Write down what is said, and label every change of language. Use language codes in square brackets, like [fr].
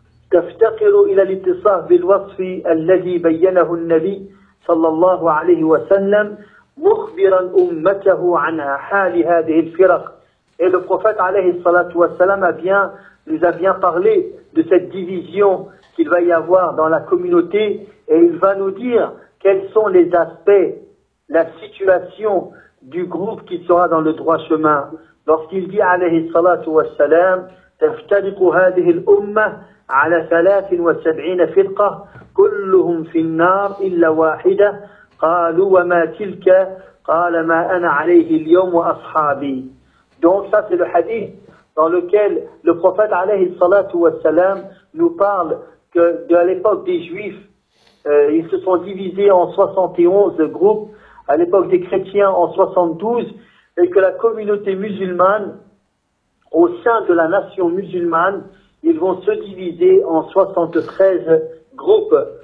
[ar] تفتقر إلى الاتصاف بالوصف الذي بينه النبي صلى الله عليه وسلم مخبرا أمته عن حال هذه الفرق. [fr] Et le prophète [ar] عليه الصلاة والسلام [fr] nous a bien parlé de cette division qu'il va y avoir dans la communauté, et il va nous dire quels sont les aspects, la situation du groupe qui sera dans le droit chemin. Lorsqu'il dit [ar] عليه الصلاة والسلام تفترق هذه الأمة على 73 فرقة كلهم في النار إلا واحدة قالوا وما تلك قال ما أنا عليه اليوم وأصحابي. [fr] Donc ça c'est le hadith dans lequel le prophète [ar] عليه الصلاة والسلام [fr] nous parle que de l'époque des juifs ils se sont divisés en 71 groupes, à l'époque des chrétiens en 72, et que la communauté musulmane, au sein de la nation musulmane, ils vont se diviser en 73 groupes.